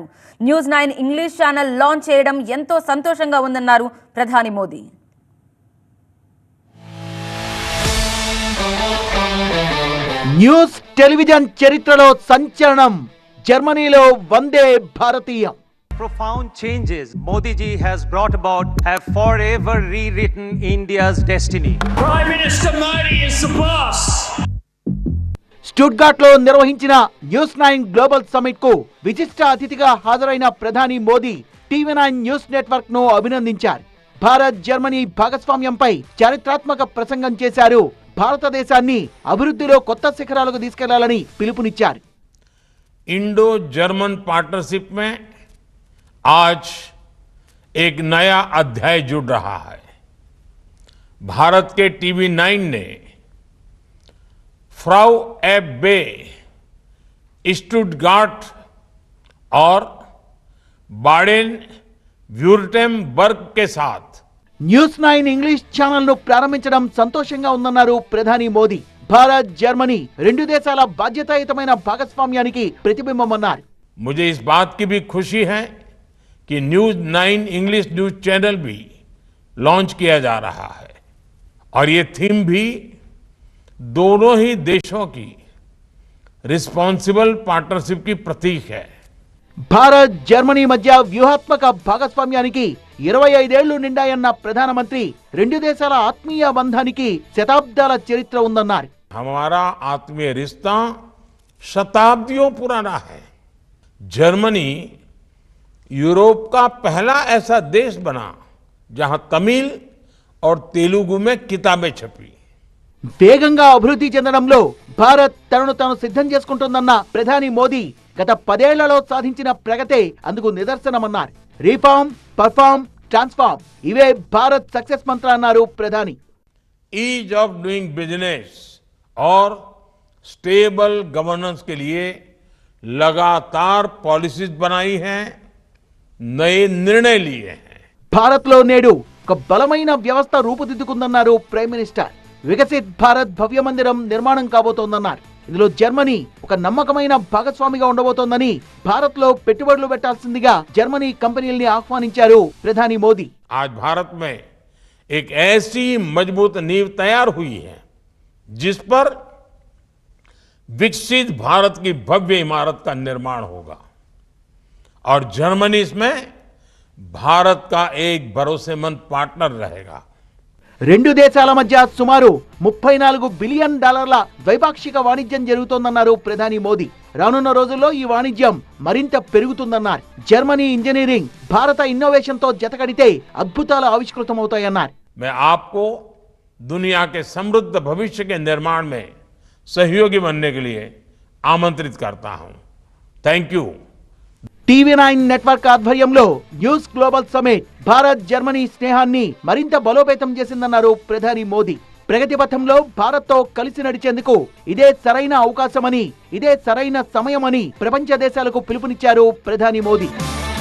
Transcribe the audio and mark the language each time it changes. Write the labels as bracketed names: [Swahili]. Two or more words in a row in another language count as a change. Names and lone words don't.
[Telugu] న్యూస్9 [English] English channel launch [Telugu] చేయడం ఎంతో సంతోషంగా ఉందన్నారు ప్రధాని మోదీ. [English] news television [Telugu] చరిత్రలో సంచలనం. జర్మనీలో వందే భారతీయం. [English] Profound changes Modi ji has brought about have forever rewritten India's destiny. Prime Minister Modi is the boss. [Telugu] స్టుట్గార్ట్ లో నిర్వహించిన న్యూస్9 [English] global summit [Telugu] కు విశిష్ట అతిథిగా హాజరైన ప్రధాని మోదీ టీవీ9 [English] news network [Telugu] ను అభినందించారు. భారత్ జర్మనీ భాగస్వామ్యంపై చారిత్రాత్మక ప్రసంగం చేశారు. భారతదేశాన్ని అభివృద్ధిలో కొత్త శిఖరాలకు తీసుకెళ్లాలని పిలుపునిచ్చారు. [English] Indo German partnership [Hindi] में आज एक नया अध्याय जुड़ रहा है. भारत के टीवी9 ने फ्राउ एफ बे, स्टुटगार्ट और बाडेन व्यूर्टेम्बर्ग के साथ [Telugu] న్యూస్9 [English] English channel [Telugu] ను ప్రారంభించడం సంతోషంగా ఉందన్నారు ప్రధాని మోదీ. భారత్ జర్మనీ రెండు దేశాల బాధ్యతాయుతమైన భాగస్వామ్యానికి ప్రతిబింబమన్నారు. [Hindi] मुझे इस बात की भी खुशी है कि न्यूज9 [English] English news channel [Hindi] भी लॉन्च किया जा रहा है और ये थीम भी दोनों ही देशों की [English] responsible partnership [Hindi] की प्रतीक है. [Telugu] భారత్ జర్మనీ మధ్య వ్యూహాత్మక భాగస్వామ్యానికి 25 ఏళ్లు నిండాయన్న ప్రధానమంత్రి రెండు దేశాల ఆత్మీయ బంధానికి శతాబ్దాల చరిత్ర ఉందన్నారు. [Hindi] हमारा आत्मीय रिश्ता शताब्दियों पुराना है. जर्मनी यूरोप का पहला ऐसा देश बना जहां तमिल और तेलुगु में किताबें छपी. [Telugu] వేగంగా అభివృద్ధి చెందడంలో భారత్ తనను తాను సిద్ధం చేసుకుంటుందన్న ప్రధాని మోదీ గత 10 ఏళ్లలో సాధించిన ప్రగతే అందుకు నిదర్శనమన్నారు. [English] Reform, perform, transform [Telugu] ఇవే భారత్ [English] success mantra [Telugu] అన్నారు ప్రధాని. [English] ease of doing business [Hindi] और [English] stable governance [Hindi] के लिए लगातार पॉलिसीज बनाई हैं, नए निर्णय लिए हैं. [Telugu] భారత్ లో నేడు ఒక బలమైన వ్యవస్థ రూపుదిద్దుకుందన్నారు [English] Prime Minister. [Telugu] వికసిత్ భారత్ భవ్య మందిరం నిర్మాణం కాబోతోందన్నారు. ఇందులో జర్మనీ ఒక నమ్మకమైన భాగస్వామిగా ఉండబోతోందని, భారత్ లో పెట్టుబడులు పెట్టాల్సిందిగా జర్మనీ కంపెనీల్ని ఆహ్వానించారు ప్రధాని మోదీ. [Hindi] आज भारत में एक ऐसी मजबूत नींव तैयार हुई है जिस पर विकसित भारत की भव्य इमारत का निर्माण होगा और जर्मनी इसमें भारत का एक भरोसेमंद पार्टनर रहेगा. [Telugu] రెండు దేశాల మధ్య సుమారు $34 బిలియన్ ద్వైపాక్షిక వాణిజ్యం జరుగుతోందన్నారు ప్రధాని మోదీ. రానున్న రోజుల్లో ఈ వాణిజ్యం మరింత పెరుగుతుందన్నారు. జర్మనీ ఇంజనీరింగ్ భారత ఇన్నోవేషన్ తో జతకడితే అద్భుతాలు ఆవిష్కృతమవుతాయన్నారు. [Hindi] मैं आपको दुनिया के समृद्ध भविष्य के निर्माण में सहयोगी बनने के लिए आमंत्रित करता हूं. [English] Thank you. [Telugu] టీవీ9 నెట్వర్క్ ఆధ్వర్యంలో [English] news global summit [Telugu] భారత్ జర్మనీ స్నేహాన్ని మరింత బలోపేతం చేసిందన్నారు ప్రధాని మోదీ. ప్రగతి పథంలో భారత్ తో కలిసి నడిచేందుకు ఇదే సరైన అవకాశమని, ఇదే సరైన సమయమని ప్రపంచ దేశాలకు పిలుపునిచ్చారు ప్రధాని మోదీ.